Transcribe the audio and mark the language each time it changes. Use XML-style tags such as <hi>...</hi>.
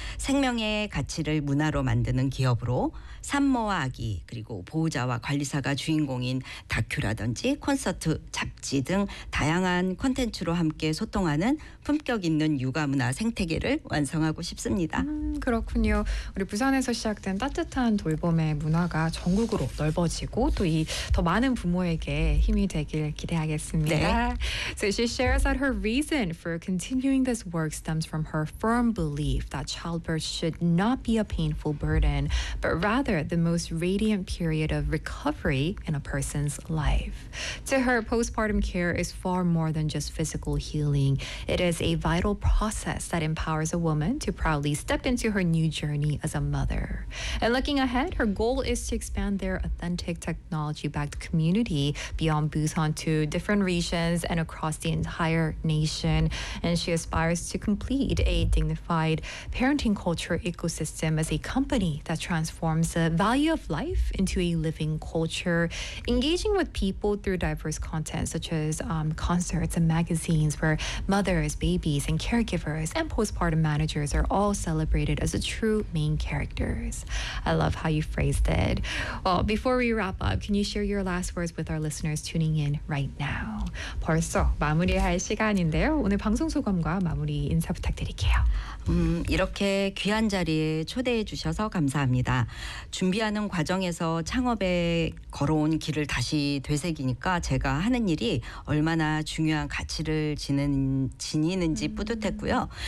<ko>생명의 가치를 문화로 만드는 기업으로 산모와 아기 그리고 보호자와 관리사가 주인공인 다큐라든지 콘서트, 잡지 등 다양한 콘텐츠로 함께 소통하는 품격 있는 육아 문화 생태계를 완성하고 싶습니다. 그렇군요. 우리 부산에서 시작된 따뜻한 돌봄의 문화가 전국으로 넓어지고 또 이 더 많은 부모에게 힘이 되길 기대하겠습니다. 네.</ko> <en>So she shares that her reason for continuing this work stems from her firm belief that childbirth should not be a painful burden, but rather the most radiant period of recovery in a person's life. To her, postpartum care is far more than just physical healing. It is a vital process that empowers a woman to proudly step into her new journey as a mother. And looking ahead, her goal is to expand their authentic technology-backed community beyond Busan to different regions and across the entire nation. And she aspires to complete a dignified parenting culture ecosystem as a company that transforms the value of life into a living culture, engaging with people through diverse content such as concerts and magazines where mothers, babies, and caregivers and postpartum managers are all celebrated as the true main characters. I love how you phrased it. Well, before we wrap up, can you share your last words with our listeners tuning in right now?</en> <ko>벌써 마무리할 시간인데요. 오늘 방송 소감과 마무리 인사 부탁드릴게요. 이렇게 귀한 자리에 초대해 주셔서 감사합니다. 준비하는 과정에서 창업에 걸어온 길을 다시 되새기니까 제가 하는 일이 얼마나 중요한 가치를 지니는지 뿌듯했고요.</ko>